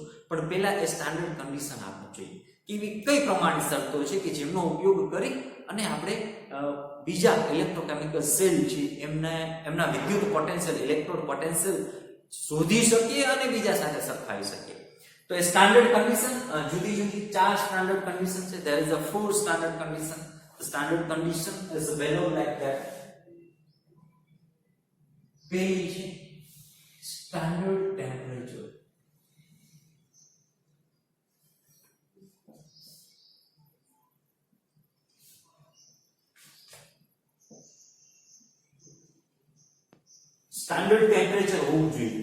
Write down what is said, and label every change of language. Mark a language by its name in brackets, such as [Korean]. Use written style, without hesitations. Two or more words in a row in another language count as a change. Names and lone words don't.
[Gujarati] પણ પહેલા એ [English] standard condition [Gujarati] આપવું જોઈએ. એવી કઈ પ્રમાણિત શરતો છે કે જેમનો ઉપયોગ કરી અને આપણે બીજા [English] electrochemical cell [Gujarati] છે એમના વિદ્યુત પોટેન્શિયલ, [English] electrode potential [Gujarati] શોધી શકીએ અને બીજા સાથે સરખાવી શકીએ. તો એ [English] standard condition [Gujarati] જુદી જુદી 4 [English] standard condition [Gujarati] છે. [English] there is a 4 standard condition. the standard condition is value like that. [Gujarati] પહેલી છે [English] standard temperature. standard temperature [Gujarati] હોવું જોઈએ.